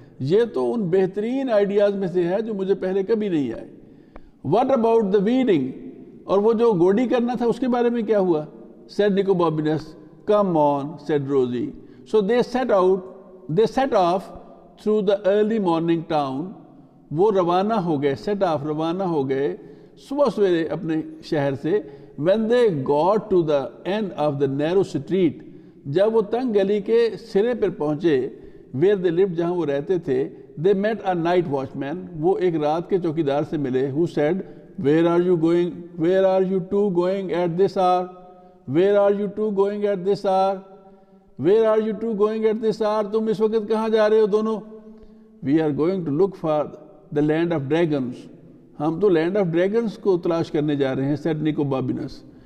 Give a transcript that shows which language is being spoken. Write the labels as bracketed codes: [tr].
[ur] یہ تو ان بہترین آئیڈیاز میں سے ہے جو مجھے پہلے کبھی نہیں آئے. [en] What about the weeding? [ur] اور وہ جو گوڈی کرنا تھا اس کے بارے میں کیا ہوا؟ [en] said Nico Bobinus. Come on, said Rosie. So they set off through the early morning town. [ur] وہ روانہ ہو گئے, set off روانہ ہو گئے صبح سویرے اپنے شہر سے. [en] When they got to the end of the narrow street, [ur] جب وہ تنگ گلی کے سرے پر پہنچے, [en] where they lived, [ur] جہاں وہ رہتے تھے, [en] they met a night watchman. [ur] وہ ایک رات کے چوکیدار سے ملے. [en] Who said, where are you two going at this hour? Where are you two going at this hour? Where are you two going at this hour? [ur] تم اس وقت کہاں جا رہے ہو دونوں؟ [en] We are going to look for the land of dragons. [ur] ہم تو land of dragons کو تلاش کرنے جا رہے ہیں, [en] said Nico Bobinus.